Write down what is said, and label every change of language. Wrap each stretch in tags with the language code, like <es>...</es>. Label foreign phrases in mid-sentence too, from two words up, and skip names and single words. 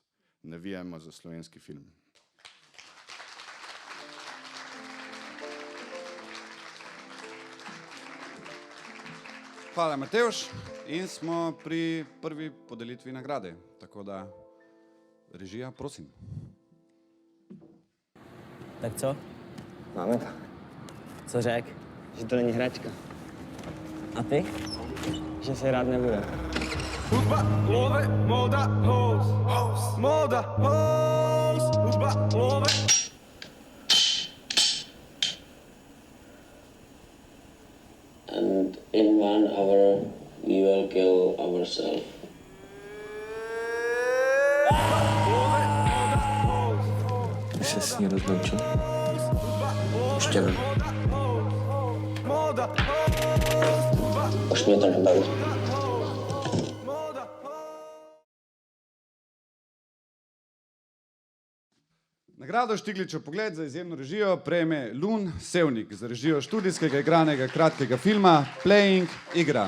<sl>Navijamo za slovenski film. Hvala, Matevž. In smo pri prvi podelitvi nagrade, tako da režija, prosim.</sl> <cs>Tak co? Máme to. Co řek? Že to není hračka. A ty? Že se hrát nebude. Hudba,</cs> <en>love, moda, house. Moda, house. Hudba, love. And in 1 hour we will kill ourselves.</en> <cs>Už se s ní rozloučil? Ještě ne. Už mě to nebaví.</cs> <sl>Nagrado Štigličev pogled za izjemno režijo prejme Lun Sevnik za režijo študijskega igranega kratkega filma Playing igra.</sl>